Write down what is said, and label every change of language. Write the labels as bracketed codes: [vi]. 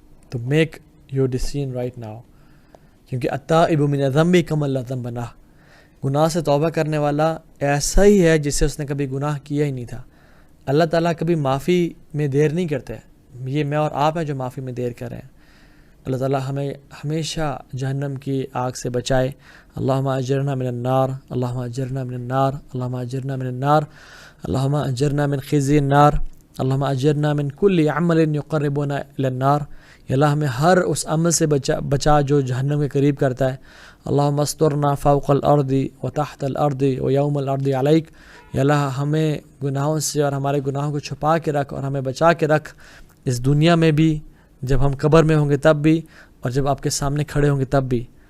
[ar] تو [en] make your decision right now, [ur] کیونکہ [ar] التائب من الذنب کمن لا ذنب لہ. [ur] گناہ سے توبہ کرنے والا ایسا ہی ہے جس سے اس نے کبھی گناہ کیا ہی نہیں تھا. اللہ تعالیٰ کبھی معافی میں دیر نہیں کرتے. یہ میں اور آپ ہیں جو معافی میں دیر کر رہے ہیں. اللہ تعالیٰ ہمیں ہمیشہ جہنم کی آگ سے بچائے. [ar] اللہم اجرنا من النار, اللہم اجرنا من النار, اللہم اجرنا من النار, اللہم اجرنا من خزی النار, اللہم اجرنا من کل عمل یقربنا الی النار. [ur] یا اللہ ہمیں ہر اس عمل سے بچا جو جہنم کے قریب کرتا ہے. [ar] اللہم استرنا فوق الارض و تحت الارض و یوم الارض علیک. [ur] یا اللہ ہمیں گناہوں سے اور ہمارے گناہوں کو چھپا کے رکھ اور ہمیں بچا کے رکھ, اس دنیا میں بھی, جب ہم قبر میں ہوں گے تب بھی, اور جب آپ کے سامنے کھڑے ہوں گے تب بھی.